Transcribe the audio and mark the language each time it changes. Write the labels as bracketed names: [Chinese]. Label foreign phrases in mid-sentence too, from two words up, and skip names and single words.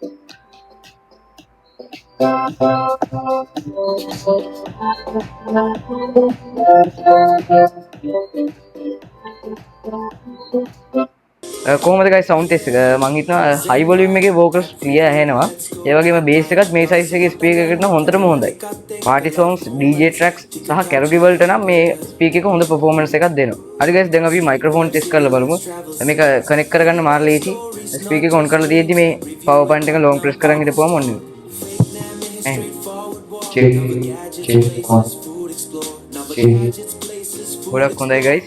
[Sinhala] කොහොමද guys [English] sound test [Sinhala] එක? මම හිතනවා [English] high volume [Sinhala] එකේ [English] vocals clear [Sinhala] ඇහෙනවා. ඒ වගේම bass එකත් මේ size එකේ speaker එකකට නම් හොඳටම හොඳයි. [English] party songs, DJ tracks [Sinhala] සහ karaoke වලට නම් මේ speaker එක හොඳ performance එකක් දෙනවා. හරි guys දැන් අපි [English] microphone test [Sinhala] කරලා බලමු. මේක connect කරගන්න මාර ලේසි. speaker එක on කරලා තියෙද්දි මේ [English] power button [Sinhala] එක [English] long press [Sinhala] කරන් හිටපුවම ඔන්න. ගොඩක් හොඳයි guys.